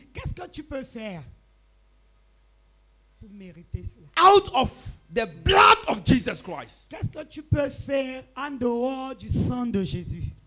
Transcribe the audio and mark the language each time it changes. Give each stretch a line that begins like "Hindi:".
French: Qu'est-ce que tu peux faire pour mériter cela?
English: out of the blood of Jesus Christ?
French: Qu'est-ce que tu peux faire en dehors du sang de Jésus?